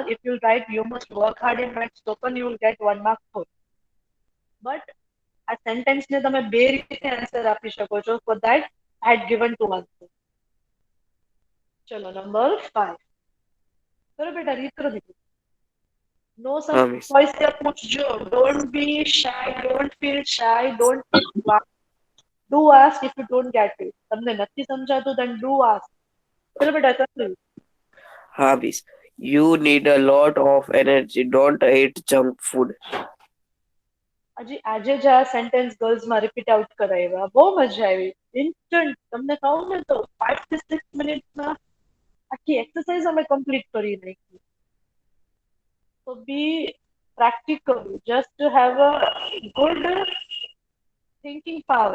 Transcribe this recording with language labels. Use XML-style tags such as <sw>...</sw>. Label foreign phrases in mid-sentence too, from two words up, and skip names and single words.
<en>If you write you must work hard in maths,</en> <gu>તો પણ</gu> <en>you will get 1 mark for.</en> <gu>બટ આ સેન્ટેન્સને તમે બે રીતે આન્સર આપી શકો છો.</gu> <en>For that I had given 2 answer.</en> <gu>ચલો નંબર 5. ચલો બેટા, રીડ કરો દીધું. નો સમ હા મિસ.</gu> <en>વોઇસ</en> <hi>से पूछो.</hi> <en>Don't be shy, don't feel shy, don't feel do ask if you don't get it.</en> <gu>તમને નથી સમજાતું</gu> <en>then do ask.</en> <gu>ચલો બેટા, કરો. હા મિસ.</gu> <en>You need a lot of energy. Don't eat junk food.</en> <gu>હજી આજે જ આ સેન્ટેન્સ ગર્લ્સમાં</gu> <en>repeat out</en> <gu>કરાવ્યા, બહુ મજા આવી. ઇન્સ્ટન્ટ તમને કહું ને તો 5 થી 6 મિનિટમાં આખી એક્સરસાઇઝ અમે કમ્પ્લીટ કરી નાખી. તો</gu> <en>be practical, just have a good thinking power.</en>